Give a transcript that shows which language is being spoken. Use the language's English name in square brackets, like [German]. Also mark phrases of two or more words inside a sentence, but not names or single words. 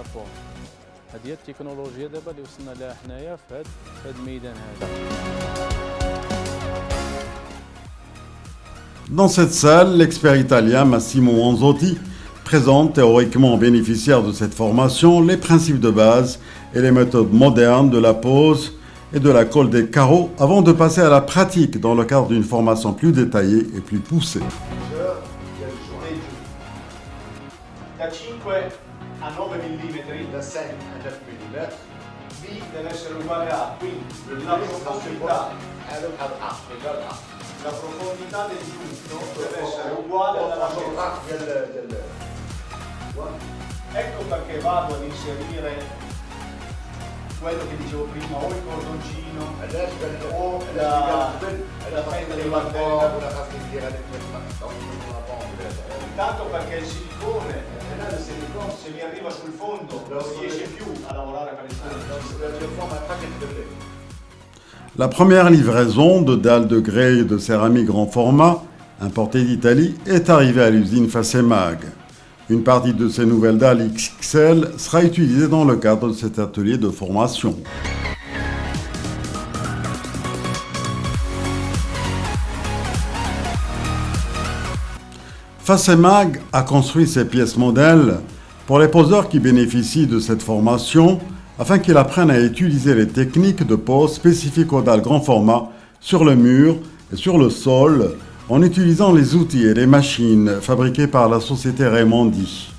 [French] Dans cette salle, l'expert italien Massimo Manzotti présente théoriquement aux bénéficiaires de cette formation les principes de base et les méthodes modernes de la pose et de la colle des carreaux avant de passer à la pratique dans le cadre d'une formation plus détaillée et plus poussée. [Italian] Da 5 a 9 mm, da 6 a 9 mm, B deve essere uguale a, quindi la profondità del punto deve essere uguale alla larghezza. Ecco perché vado ad inserire quello che dicevo prima, o il cordoncino o la fenda di martello. Intanto perché il silicone, se mi arriva sul fondo, non riesce più a lavorare per il fondo. [French] La première livraison de dalles de grès de céramique grand format, importées d'Italie, est arrivée à l'usine Facemag. Une partie de ces nouvelles dalles XXL sera utilisée dans le cadre de cet atelier de formation. Facemag a construit ces pièces modèles pour les poseurs qui bénéficient de cette formation afin qu'ils apprennent à utiliser les techniques de pose spécifiques aux dalles grand format sur le mur et sur le sol en utilisant les outils et les machines fabriquées par la société Raimondi.